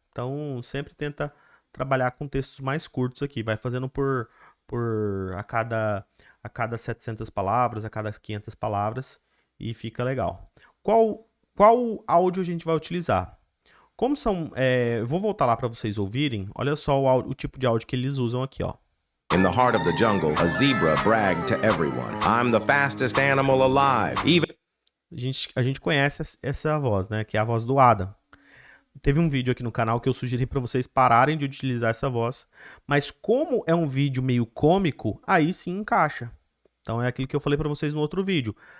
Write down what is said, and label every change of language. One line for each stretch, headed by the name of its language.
Portuguese: Então, sempre tenta trabalhar com textos mais curtos aqui, vai fazendo por a cada 700 palavras, a cada 500 palavras e fica legal. Qual áudio a gente vai utilizar? Como são, eu vou voltar lá para vocês ouvirem. Olha só o tipo de áudio que eles usam aqui, ó.
English: In the heart of the jungle, a zebra bragged to everyone, "I'm the fastest animal alive." Even
Portuguese: A gente conhece essa voz, né? Que é a voz do Adam. Teve um vídeo aqui no canal que eu sugeri para vocês pararem de utilizar essa voz. Mas como é um vídeo meio cômico, aí sim encaixa. Então é aquilo que eu falei para vocês no outro vídeo.